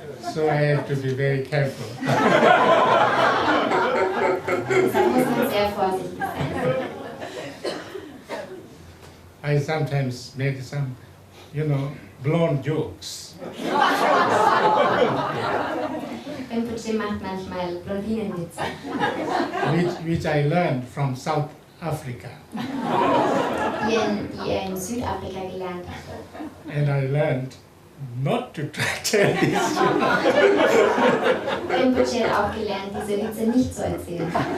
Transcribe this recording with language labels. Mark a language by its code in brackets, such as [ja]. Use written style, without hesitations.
[en] So I have to be very careful. [de] Deshalb muss man sehr vorsichtig sein. [en] I sometimes make some, blonde jokes. [de] Rinpoche macht manchmal Blondinenwitze. [en] Which I learned from South Africa. [de] Die er in Südafrika gelernt hat. [en] And I learned not to tell this. [de] Rinpoche hat auch gelernt, diese Witze nicht zu erzählen.